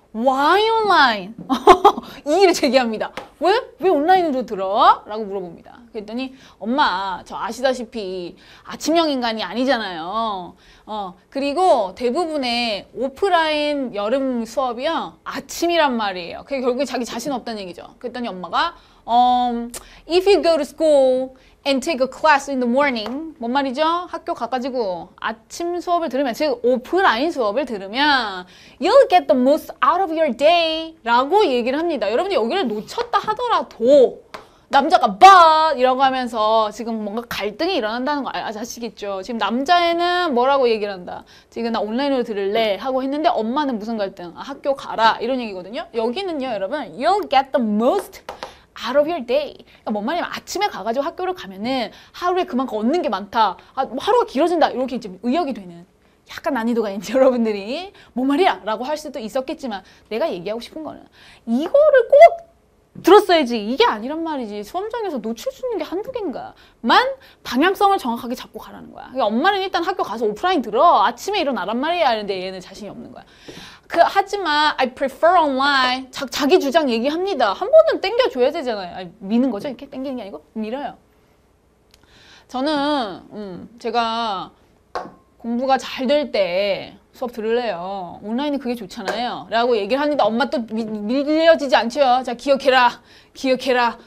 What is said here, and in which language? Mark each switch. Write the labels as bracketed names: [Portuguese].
[English] Why online? [Korean] 이의를 제기합니다. 왜? 왜 온라인으로 들어? 라고 물어봅니다. 그랬더니 엄마 저 아시다시피 아침형 인간이 아니잖아요. 그리고 대부분의 오프라인 여름 수업이요 아침이란 말이에요. 그게 결국에 자기 자신 없다는 얘기죠. 그랬더니 엄마가 [English] if you go to school and take a class in the morning [Korean] 뭔 말이죠? 학교 가가지고 아침 수업을 들으면 즉 오프라인 수업을 들으면 [English] you'll get the most out of your day [Korean] 라고 얘기를 합니다. 여러분이 여기를 놓쳤다 하더라도 남자가 but 이라고 하면서 지금 뭔가 갈등이 일어난다는 거 아시겠죠? 지금 남자애는 뭐라고 얘기를 한다. 지금 나 온라인으로 들을래 하고 했는데 엄마는 무슨 갈등? 학교 가라 이런 얘기거든요. 여기는요 여러분 [English] you'll get the most out of your day. [Korean] 그러니까 뭔 말이냐면 아침에 가가지고 학교를 가면은 하루에 그만큼 얻는 게 많다. 하루가 길어진다. 이렇게 이제 의역이 되는 약간 난이도가 있는지 여러분들이 뭔 말이야? 라고 할 수도 있었겠지만 내가 얘기하고 싶은 거는 이거를 꼭 들었어야지. 이게 아니란 말이지. 수험장에서 놓칠 수 있는 게 한두 개인가. 만 방향성을 정확하게 잡고 가라는 거야. 그러니까 엄마는 일단 학교 가서 오프라인 들어. 아침에 일어나란 말이야. 하는데 얘는 자신이 없는 거야. 하지만 [English] I prefer online. [Korean] 자기 주장 얘기합니다. 한 번은 땡겨줘야 되잖아요. 미는 거죠? 이렇게 땡기는 게 아니고 밀어요. 저는 제가 공부가 잘 될 때 수업 들을래요. 온라인이 그게 좋잖아요. 라고 얘기를 하는데 엄마 또 밀려지지 않죠. 자, 기억해라. 기억해라.